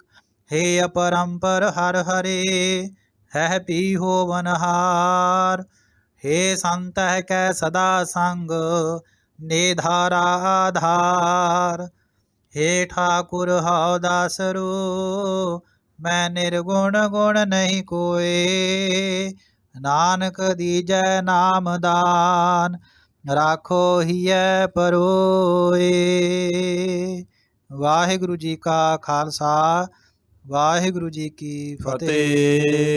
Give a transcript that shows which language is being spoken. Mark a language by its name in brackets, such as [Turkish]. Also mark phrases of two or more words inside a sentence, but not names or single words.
[Braj] हे अपरंपर हर हरे, है पी हो वनहार। हे संत कै सदा संग, निधारा आधार। हे ठाकुर हौ दासरो, मैं निर्गुण गुण नहीं कोय। नानक दीजै नाम दान, राखो हिय परोए। [Punjabi] ਵਾਹਿਗੁਰੂ ਜੀ ਕਾ ਖਾਲਸਾ, ਵਾਹਿਗੁਰੂ ਜੀ ਕੀ ਫਤਿਹ।